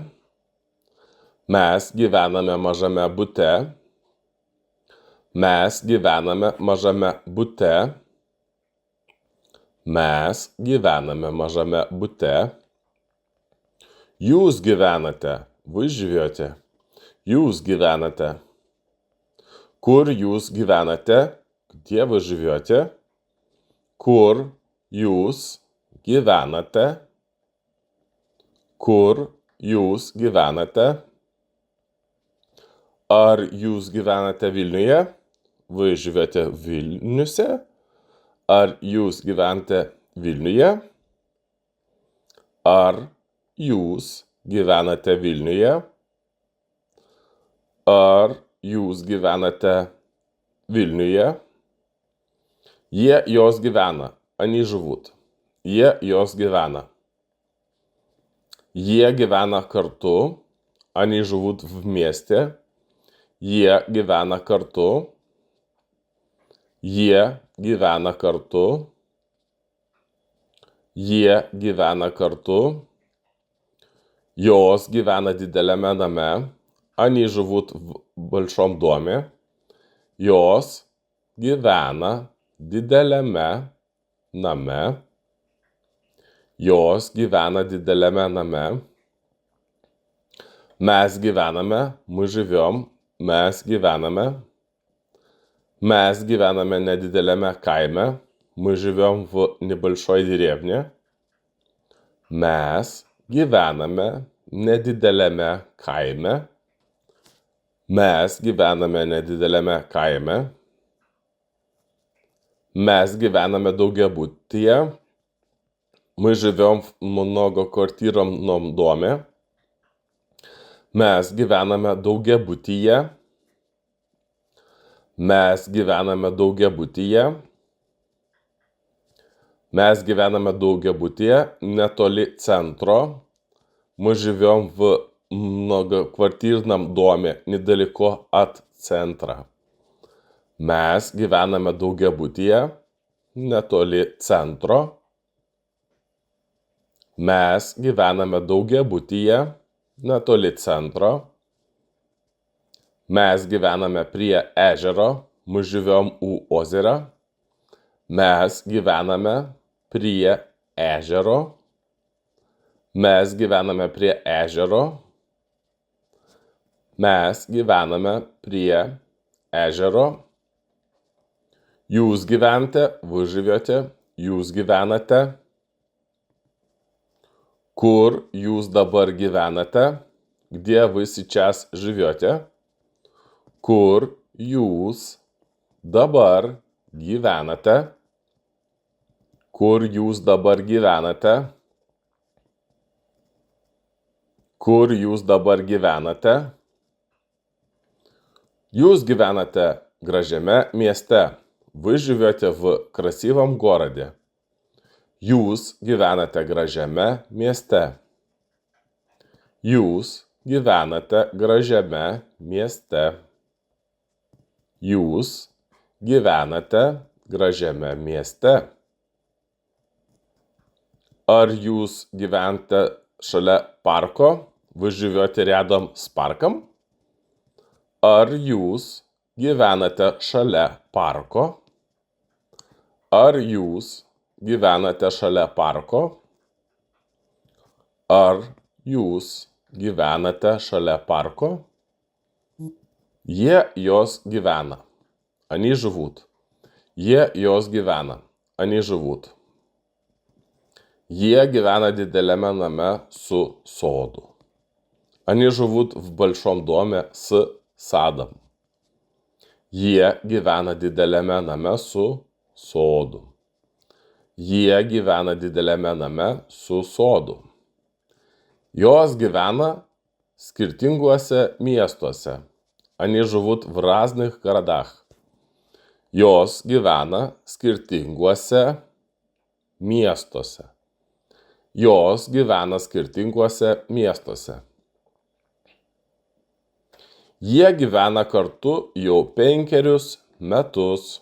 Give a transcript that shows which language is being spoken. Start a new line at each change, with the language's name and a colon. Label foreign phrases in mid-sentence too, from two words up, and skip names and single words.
Lithuanian: Mes gyvename mažame bute. Mes gyvename mažame bute. Mes gyvename mažame bute. Jūs gyvenate.
Russian: Вы живете.
Lithuanian: Jūs gyvenate. Kur jūs gyvenate?
Russian: Где вы живете?
Lithuanian: Kur jūs gyvenate? Kur jūs gyvenate? Ar jūs gyvenate Vilniuje?
Russian: Вы живете в Вильнюсе?
Lithuanian: Ar jūs gyvenate Vilniuje? Ar jūs gyvenate Vilniuje? Ar jūs gyvenate Vilniuje? Jie jos gyvena.
Russian: Они живут.
Lithuanian: Jie jos gyvena. Jie gyvena kartu.
Russian: Они живут вместе.
Lithuanian: Jie gyvena kartu. Jie gyvena kartu. Jie gyvena kartu. Jos gyvena dideliame name.
Russian: Они живут в большом доме.
Lithuanian: Jos gyvena dideliame name. Jos gyvena dideliame name. Mes gyvename,
Russian: мы живем.
Lithuanian: Mes gyvename. Mes gyvename nedideliame kaime.
Russian: Мы живем в небольшой деревне.
Lithuanian: Mes gyvename nedideliame kaime. Mes gyvename nedideliame kaime. Mes gyvename daugiabutyje.
Russian: Мы живем в многоквартирном доме.
Lithuanian: Mes gyvename daugiabutyje. Mes gyvename daugiabutyje. Mes gyvename daugiabutyje netoli центра.
Russian: Мы живем в многоквартирном доме недалеко от центра.
Lithuanian: Mes gyvename daugiabutyje netoli centro. Mes gyvename daugiabutyje netoli centro. Mes gyvename prie ežero.
Russian: Мы живем у озера.
Lithuanian: Mes gyvename prie ežero. Mes gyvename prie ežero. Mes gyvename prie ežero. Jūs gyvenate,
Russian: вы живете.
Lithuanian: Jūs gyvenate. Kur jūs dabar gyvenate?
Russian: Где вы сейчас живете?
Lithuanian: Kur jūs dabar gyvenate? Kur jūs dabar gyvenate? Kur jūs dabar gyvenate? Jūs gyvenate gražiame mieste.
Russian: Вы живете в красивом городе.
Lithuanian: Jūs gyvenate gražiame mieste. Jūs gyvenate gražiame mieste. Jūs gyvenate gražiame mieste. Ar jūs gyvenate šalia парко?
Russian: Вы живете рядом с парком?
Lithuanian: Ar jūs gyvenate šalia parko? Ar jūs gyvenate šalia parko? Ar jūs gyvenate šalia parko? Jie jos gyvena.
Russian: Они живут.
Lithuanian: Jie jos gyvena.
Russian: Они живут.
Lithuanian: Jie gyvena dideliame name su sodu.
Russian: Они живут в большом доме с садом.
Lithuanian: Jie gyvena dideliame name su sodu. Jie gyvena dideliame name su sodu. Jos gyvena skirtinguose miestuose.
Russian: Они живут в разных городах.
Lithuanian: Jos gyvena skirtinguose miestuose. Jos gyvena skirtinguose miestuose. Jie gyvena kartu jau 5 metus.